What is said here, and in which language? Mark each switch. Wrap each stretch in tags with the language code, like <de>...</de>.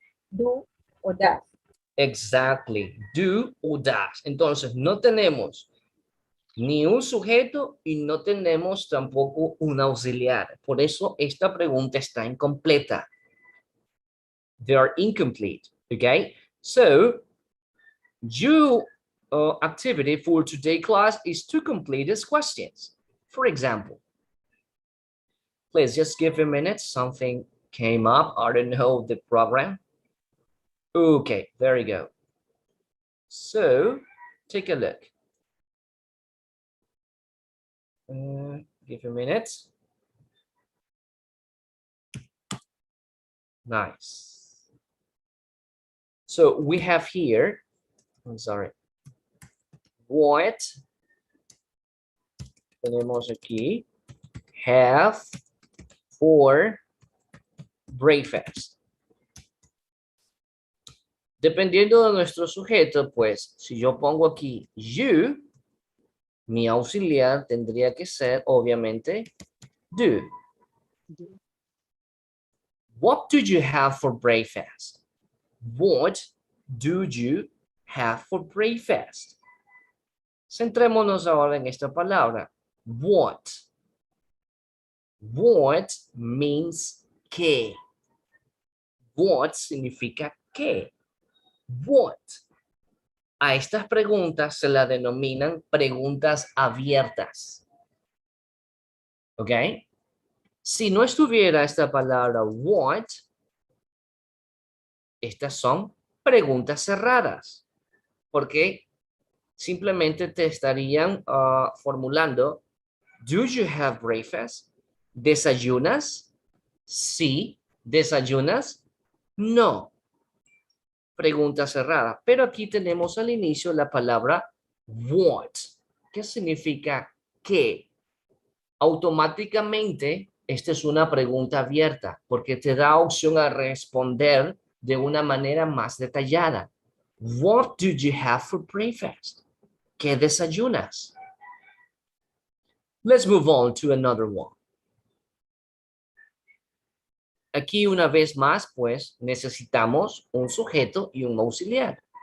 <es>Do o does.</es> <en>Exactly. Do o does.</en> <es>Entonces, no tenemos ni un sujeto y no tenemos tampoco un auxiliar. Por eso esta pregunta está incompleta.</es> <en>They are incomplete. Okay, so your activity for today class is to complete these questions. For example, please just give a minute. Something came up. I don't know the program. Okay, there you go. So take a look. Give a minute. Nice. So we have here, I'm sorry, what</en> <es>tenemos aquí have for breakfast. Dependiendo de nuestro sujeto, pues, si yo pongo aquí you, mi auxiliar tendría que ser, obviamente, do.</es> <en>What do you have for breakfast? What do you have for breakfast?</en> <es>Centrémonos ahora en esta palabra.</es> <en>What. What means qué.</en> <es>What significa qué. What. A estas preguntas se las denominan preguntas abiertas. ¿Ok? Si no estuviera esta palabra what, estas son preguntas cerradas. Porque simplemente te estarían formulando,</es> <en>do you have breakfast?</en> <es>¿Desayunas? Sí. ¿Desayunas? No. Pregunta cerrada. Pero aquí tenemos al inicio la palabra what. ¿Qué significa qué? Automáticamente, esta es una pregunta abierta porque te da opción a responder de una manera más detallada.</es> <en>What do you have for breakfast?</en> <es>¿Qué desayunas?</es> <en>Let's move on to another one.</en> <es>Aquí una vez más, pues, necesitamos un sujeto y un auxiliar.</es>